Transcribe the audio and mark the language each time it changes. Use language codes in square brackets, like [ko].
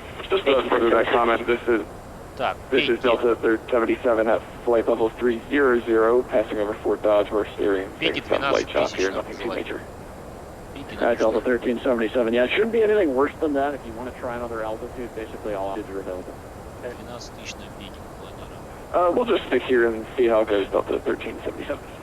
[en] Just a further comment, this is Delta 77 at flight level 300, passing over Fort Dodge. We're steering some light chop here, nothing too major. Delta 1377, yeah, it shouldn't be anything worse than that. If you want to try another altitude, basically all altitudes are available. [ru] 12 тысяч на пике планируем. [en] We'll just stick here and see how it goes, Delta 1377.